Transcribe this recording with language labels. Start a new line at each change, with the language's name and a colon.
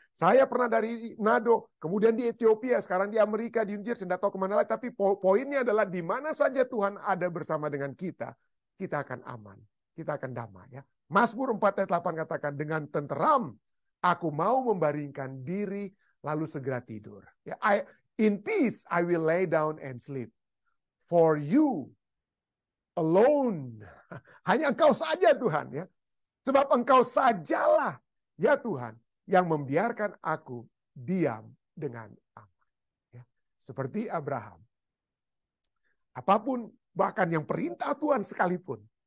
Indonesian: Saya pernah dari Nado, kemudian di Ethiopia, sekarang di Amerika, di New Jersey, tidak tahu kemana lagi. Tapi poinnya adalah di mana saja Tuhan ada bersama dengan kita akan aman, kita akan damai. Ya. Mazmur 4 ayat 8 katakan, dengan tenteram aku mau membaringkan diri lalu segera tidur.
English: Ya, in peace I will lay down and sleep. For you alone.
Indonesian: Hanya Engkau saja Tuhan. Ya. Sebab Engkau sajalah ya Tuhan yang membiarkan aku diam dengan aman. Ya. Seperti Abraham. Apapun bahkan yang perintah Tuhan sekalipun.